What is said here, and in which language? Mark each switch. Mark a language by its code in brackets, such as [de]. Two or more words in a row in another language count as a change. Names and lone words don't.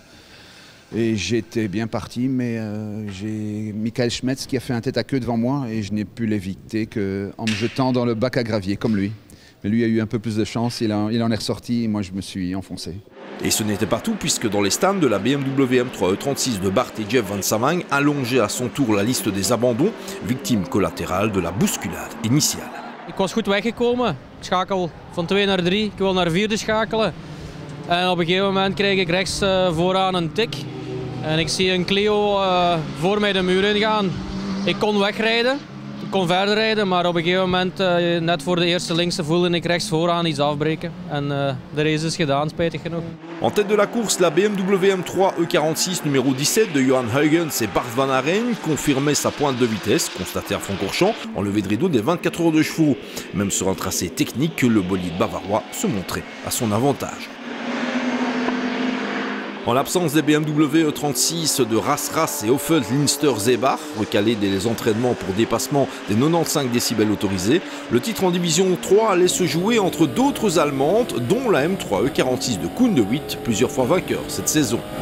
[fr] Et j'étais bien parti, mais j'ai Michael Schmetz qui a fait un tête à queue devant moi et je n'ai pu l'éviter qu'en me jetant dans le bac à gravier, comme lui. Mais lui a eu un peu plus de chance, il en est ressorti et moi je me suis enfoncé. Et ce n'était pas tout, puisque dans les stands de la BMW M3 E36 de Bart et Jeff Van Samang allongeait à son tour la liste des abandons, victime collatérale de la bousculade initiale. [nl] Ik was goed weggekomen. Ik schakel van 2 naar 3. Ik wil naar 4e schakelen. En op een gegeven moment krijg ik rechts vooraan een tik. En ik zie een Clio voor mij de muur ingaan. Ik kon wegrijden. Ik kon verder rijden, maar op een gegeven moment, net voor de eerste linkse, voelde ik rechts vooraan iets afbreken. En de race is gedaan, spijtig genoeg. [fr] En tête de la course, la BMW M3 E46 numéro 17 de Johan Huygens et Bart Van Aeren confirmait sa pointe de vitesse, constatée à Francorchamps, en levée de rideau des 24 heures de chevaux. Même sur un tracé technique, le bolide bavarois se montrait à son avantage. En l'absence des BMW E36 de Ras et Hoffelt Linster Zebach, recalés dès les entraînements pour dépassement des 95 décibels autorisés, le titre en division 3 allait se jouer entre d'autres Allemandes, dont la M3 E46 de Koundowitt, plusieurs fois vainqueur cette saison.